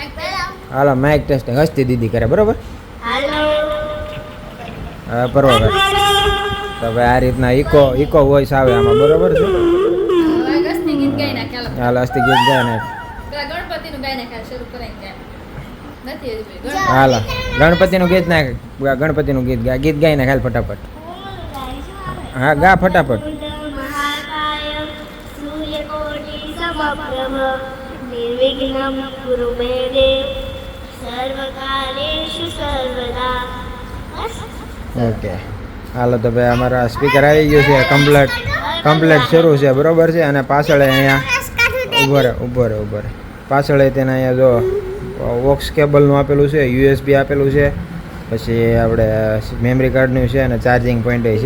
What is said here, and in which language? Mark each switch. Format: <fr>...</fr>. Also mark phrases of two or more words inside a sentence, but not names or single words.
<gu>હાલો માઇક ટેસ્ટિંગ હસ્તી દીદી કરે, બરોબર. હવે પર્વભાઈ તો ભાઈ આ રીતના ઇકો વોઇસ આવે આમાં, બરોબર છે. હવે ગસ્તી ગીત ગાઈ નાખ ચાલો. હાલ હસ્તી ગીત ગાય ને. પેલા ગણપતિનું ગાઈ નાખ શરૂ કરાઈ જાય. નથી હજી ભાઈ. હાલ ગણપતિનું ગીત નાખ, ગણપતિનું ગીત ગા, ગીત ગાઈને ખાલ ફટાફટ. હા ગા ફટાફટ.</gu> <sa>निर्विघ्नं कुरु मे देव सर्वकालेषु सर्वदा.</sa> <gu>ઓકે હાલો તો ભાઈ અમારા સ્પીકર આવી ગયું છે, કમ્પ્લેટ શરૂ છે, બરોબર છે. અને પાછળ અહીંયા ઊભો રહે પાછળ તેને અહીંયા જો વોક્સ કેબલનું આપેલું છે, USB આપેલું છે, પછી આપણે મેમરી કાર્ડનું છે અને ચાર્જિંગ પોઈન્ટ છે.</gu>